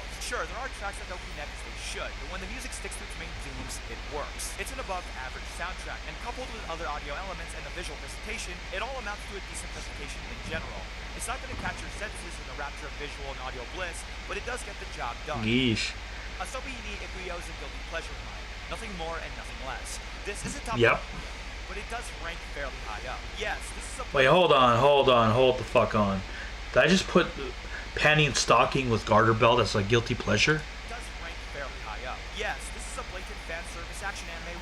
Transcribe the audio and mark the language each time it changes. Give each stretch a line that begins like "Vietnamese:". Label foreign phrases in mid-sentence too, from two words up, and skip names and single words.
English: Sure, there are tracks that don't connect as they should, but when the music sticks to its main themes, it works. It's an above-average soundtrack, and coupled with other audio elements and a visual presentation, it all amounts to a decent presentation in general. It's not going to catch your senses in the rapture of visual and audio bliss, but it does get the job done. Yeesh. Asobi ni Ikuyo is a guilty pleasure of mine. Nothing more and nothing less. This is a top Yep. but it does rank fairly high up. Yes, this is a... Wait, hold the fuck on. Did I just put panty and stocking with garter belt as a guilty pleasure? It does rank fairly high up. Yes, this is a blatant fan service action anime.